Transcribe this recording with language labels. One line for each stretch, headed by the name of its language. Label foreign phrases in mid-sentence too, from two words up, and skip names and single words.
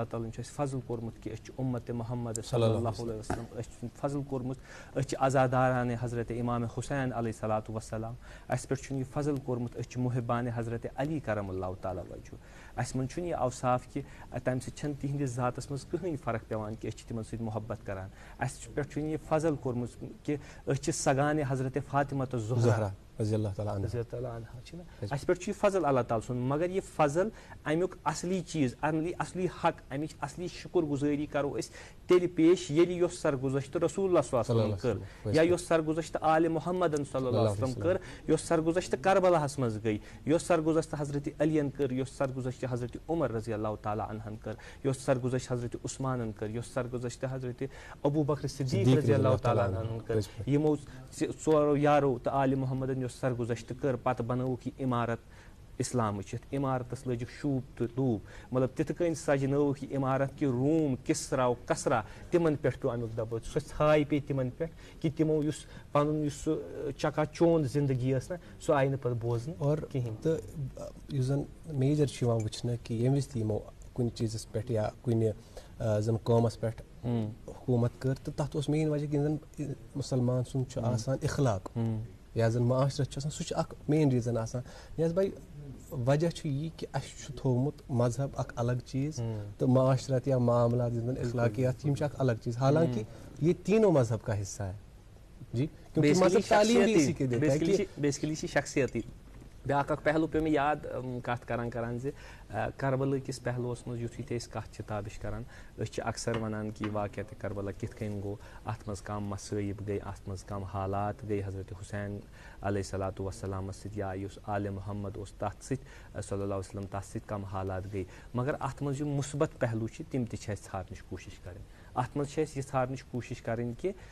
Kashmiri: تعالیٰ ہن چھُ اَسہِ فضل کوٚرمُت کہ أسۍ چھِ اُمت محمد
Arabic: صلی اللہ علیہ وسلم
Kashmiri: أسۍ چھُ فضل کوٚرمُت أسۍ چھِ عزادارانہِ حضرت امام حسین
Arabic: علیہ صلاتُ وسلام
Kashmiri: اَسہِ پٮ۪ٹھ چھُنہٕ یہِ فضل کوٚرمُت أسۍ چھِ محبانہِ حضرت علی
Arabic: کرم اللہ تعالیٰ وجہ
Kashmiri: اَسہِ منٛز چھُنہٕ یہِ اوصاف کہ تمہِ سۭتۍ چھنہٕ تِہنٛدِس ذاتس منٛز کٕہٕنۍ فرق پیٚوان کہ أسۍ چھِ تِمن سۭتۍ محبت کران اَسہِ پٮ۪ٹھ چھُنہٕ یہِ فضل کوٚرمُت کہ أسۍ چھِ سگانہِ حضرت فاطمہ تہٕ زہرا
Arabic: رضی اللہ تعالیٰ
Kashmiri: عنہا چھِنہ اَسہِ پٮ۪ٹھ چھُ یہِ فضل اللہ تعالیٰ سُنٛد مگر یہِ فضل امیُک اصلی چیٖز اصلی حق امِچ اصلی شُکر گُزٲری کرو أسۍ تیٚلہِ پیش ییٚلہِ یۄس سرگُزشت رسول اللہ
Arabic: صلی اللہ علیہ
Kashmiri: وسلم کٔر یا یۄس سرگُزشت آلِ محمدن
Arabic: صلی اللہ علیہ وسلم
Kashmiri: کٔر یۄس سرگُزشت کربلاہس منٛز گٔے یۄس سرگُزشت حضرت علیَن کٔر یۄس سرگُزشت حضرت عمر
Arabic: رضی اللہ تعالیٰ
Kashmiri: عنہن کٔر یۄس سرگُزشت حضرت عثمانن کٔر یۄس سرگُزشت حضرت ابوٗ بکر صدیق
Arabic: رضی اللہ تعالیٰ
Kashmiri: عنہن کٔر یِمو ژورو یارو تہٕ آلِ محمدن یۄس سرگُزشت کٔر پتہٕ بنٲوُکھ یہِ عمارت اسلامٕچ یتھ عمارتس لٲجِکھ شوٗب تہٕ دوٗب مطلب تِتھ کٔنۍ سجنٲوُکھ یہِ عمارت کہِ روٗم کِسرا کسرا تِمن پٮ۪ٹھ پیوٚو امیُک دبہٕ سۄ ژھاے پیٚیہِ تِمن پٮ۪ٹھ کہ تِمو یُس پنُن یُس سُہ چکا چوند زندگی ٲس نہ سۄ آیہِ نہٕ پتہٕ بوزنہٕ کِہینۍ تہٕ یُس زن میجر چھُ یِوان وٕچھنہٕ کہ ییٚمہِ وِزِ تہِ یِمو کُنہِ چیٖزس پٮ۪ٹھ یا کُنہِ زن قومس پٮ۪ٹھ حکوٗمت کٔر تہٕ تتھ اوس مین وجہ کہ یِم زن مُسلمان سُنٛد چھُ آسان اخلاق یا زن معاشرت چھُ آسان سُہ چھُ اکھ
English: main reason
Kashmiri: آسان نیاز بھائی وجہ چھُ یی کہ اسہِ چھُ تھوٚومُت مذہب اکھ الگ چیٖز تہٕ معاشرت یا معاملات یِم زن اخلاقیات یِم چھِ اکھ الگ چیٖز
Urdu: حالانکہ یہ تینوں مذہب کا حصہ ہے جی کیونکہ مذہب تعلیم بھی اسی کے دیتا ہے کہ
Kashmiri: بیسکلی چھِ شخصیتی بیٛاکھ اکھ پہلوٗ پیوٚو مےٚ یاد کتھ کران زِ کربلہٕ کِس پہلوٗوس منٛز یُتھُے تہِ أسۍ کتھ چھِ تابش کران أسۍ چھِ اکثر ونان کہ واقعتِ کربلا کِتھ کٔنۍ گوٚو اتھ منٛز کم مصٲیب گٔے اتھ منٛز کم حالات گٔے حضرت حسین
Arabic: علیہ صلاتُ
Kashmiri: وسلامس سۭتۍ یا یُس آلِ محمد اوس تتھ سۭتۍ
Arabic: صلی اللہ علیہ وسلم
Kashmiri: تتھ سۭتۍ کم حالات گٔے مگر اتھ منٛز یِم مثبت پہلوٗ چھِ تِم تہِ چھِ اسہِ ژھارنٕچ کوٗشش کرٕنۍ اتھ منٛز چھِ اسہِ یہِ ژھارنٕچ کوٗشش کرٕنۍ کہ